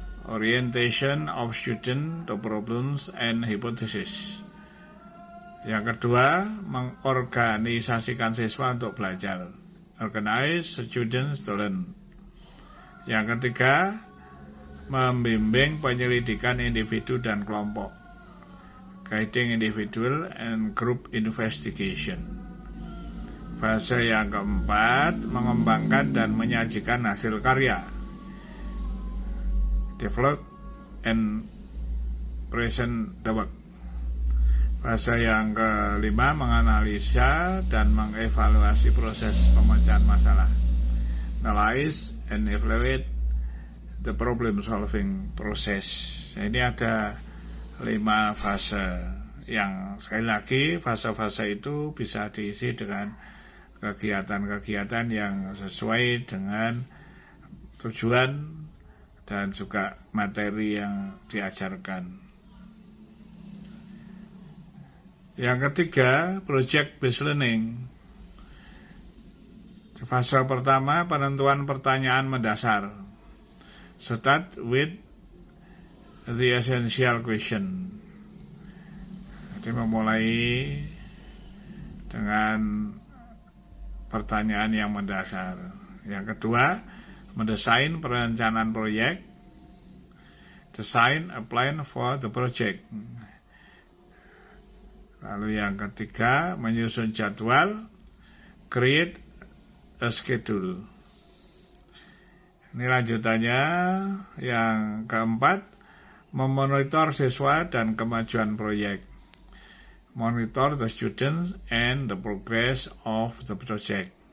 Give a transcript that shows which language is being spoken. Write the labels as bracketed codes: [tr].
[en] Orientation of student to problems and hypothesis. [id] Yang kedua, mengorganisasikan siswa untuk belajar. [en] Organize students to learn. [id] Yang ketiga, membimbing penyelidikan individu dan kelompok. [en] Guiding individual and group investigation. [id] Fase yang keempat, mengembangkan dan menyajikan hasil karya. [en] Develop and present the work. [id] Fase yang kelima, menganalisa dan mengevaluasi proses pemecahan masalah. [en] Analyze and evaluate the problem solving process. [id] Ini ada 5 fase yang sekali lagi fase-fase itu bisa diisi dengan kegiatan-kegiatan yang sesuai dengan tujuan dan juga materi yang diajarkan. Yang ketiga, project based learning. Fase pertama, penentuan pertanyaan mendasar. [en] Start with the essential question. [id] Jadi memulai dengan pertanyaan yang mendasar. Yang kedua, mendesain perencanaan proyek. [en] Design a plan for the project. [id] Lalu yang ketiga, menyusun jadwal, [en] create a schedule. [id] Ini lanjutannya. Yang keempat, memonitor siswa dan kemajuan proyek. [en] Monitor the students and the progress of the project.